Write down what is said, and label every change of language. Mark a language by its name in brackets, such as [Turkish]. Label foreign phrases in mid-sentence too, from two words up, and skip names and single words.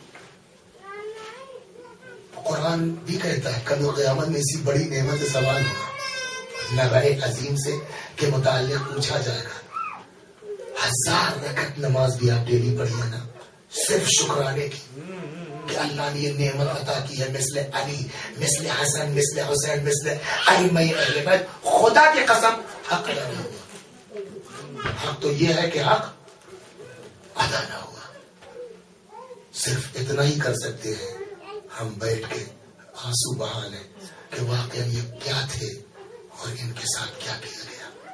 [Urdu] قرآن بھی کہتا ہے کل قیامت میں اسی بڑی نعمت سے سوال ہوگا، [Arabic] نبأ عظیم [Urdu] سے کے متعلق پوچھا جائے گا. 1000 رکعت نماز بھی آپ ڈیلی پڑھی ہے نا صرف شکرانے کی کہ اللہ نے یہ نعمت عطا کی ہے. مثل علی، مثل حسن، مثل حسین، مثل ائمہ اہل بیت. خدا کی قسم حق ادا نہیں ہوا. حق تو یہ ہے کہ حق ادا نہ ہوا. صرف اتنا ہی کر سکتے ہیں ہم بیٹھ کے آنسو بہا لیں کہ واقعا یہ کیا تھے اور ان کے ساتھ کیا کیا گیا.